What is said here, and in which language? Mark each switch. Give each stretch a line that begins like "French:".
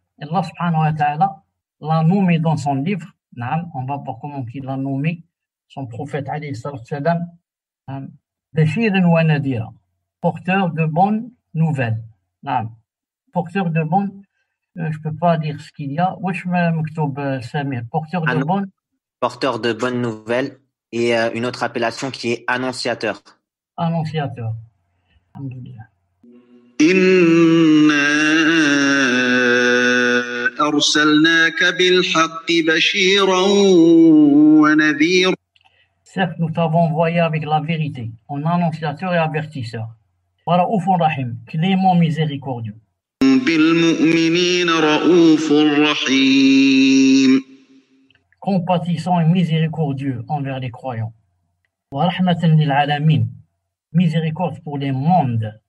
French: Allah subhanahu wa ta'ala l'a nommé dans son livre. On va voir comment il l'a nommé, son prophète alayhi salam,
Arabic: Bashiran wa Nadira,
French: porteur de bonnes nouvelles. Porteur de bonnes, je peux pas dire ce qu'il y a.
Arabic: Wesh مكتوب
French: Samir, porteur de bonnes nouvelles, et une autre appellation qui est annonciateur. Annonciateur. Alhamdulillah.
Arabic: إنا أرسلناك بالحق بشيرا ونذيرا.
French: Certes, nous t'avons envoyé avec la vérité, en annonciateur et avertisseur.
Arabic: ورؤوف رحيم,
French: clément miséricordieux.
Arabic: بالمؤمنين رؤوف رحيم.
French: Compatissant et miséricordieux envers les croyants.
Arabic: ورحمة للعالمين,
French: miséricorde pour les mondes.